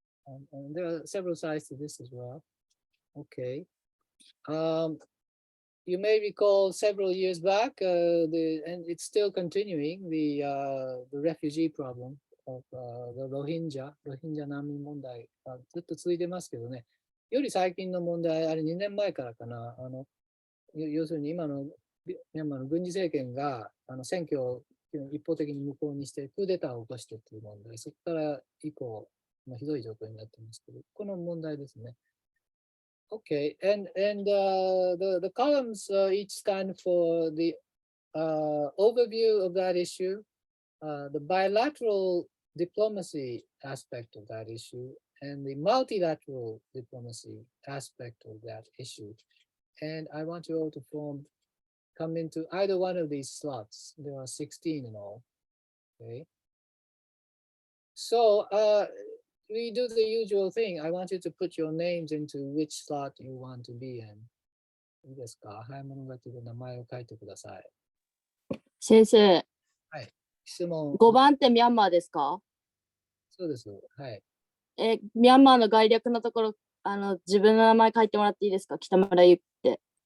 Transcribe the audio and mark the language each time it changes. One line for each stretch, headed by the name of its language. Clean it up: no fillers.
English: And there are several sides to this as well. Okay. You may recall several years back, and it's still continuing, the refugee problem of the Rohingya
Japanese: 難民問題がずっと続いてますけどね。より最近の問題、あれ2年前からかな。要するに今のミャンマーの軍事政権が選挙を一方的に無効にしてクーデターを起こしてという問題、そこから以降、ひどい状況になってますけど、この問題ですね。
English: Okay, and the columns each stand for the overview of that issue, the bilateral diplomacy aspect of that issue, and the multilateral diplomacy aspect of that issue. And I want you all to come into either one of these slots. There are 16 in all. Okay. So we do the usual thing. I want you to put your names into which slot you want to be in.
Japanese: いいですか？早物書きで名前を書いてください。先生、はい。質問。 5番ってミャンマーですか？そうです。はい。ミャンマーの概略のところ、自分の名前書いてもらっていいですか？北村ゆきって。